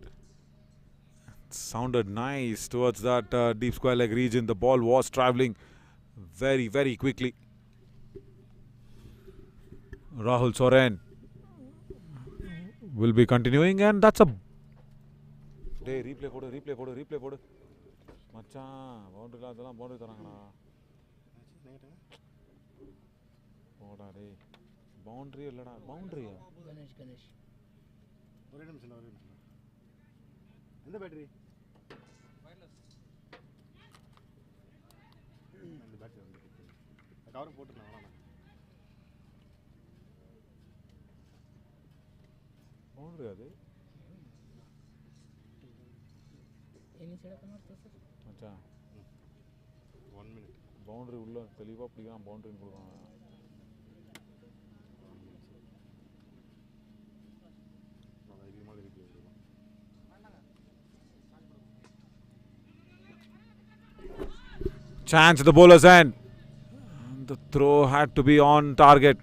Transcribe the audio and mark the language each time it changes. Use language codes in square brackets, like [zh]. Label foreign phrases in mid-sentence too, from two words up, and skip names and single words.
[en] Sounded nice towards that deep square leg region. The ball was travelling very, very quickly. Rahul Soren will be continuing, and that's a... Hey, replay போடு. [ta] மச்சான் பவுண்டரி அதெல்லாம் பவுண்டரி தராங்கடா. போடா டேய். பவுண்டரி இல்லடா, பவுண்டரியா? கணேஷ் ஒரே நிமிஷம். எந்த பேட்டரி? அந்த பேட்டரி வந்து கவர் போட்டுறேன் வேணாம். பவுண்டரி அது? [en] any side [kn] ಮಾಡ್ತಾರೆ ಸರ್ [ta] மச்சான் [en] 1 minute. [ta] பவுண்டரி உள்ள தெளிவா பிடிக்கலாம், பவுண்டரின்னு கொடுக்கலாம். [en] Chance at the bowler's end. The throw had to be on target.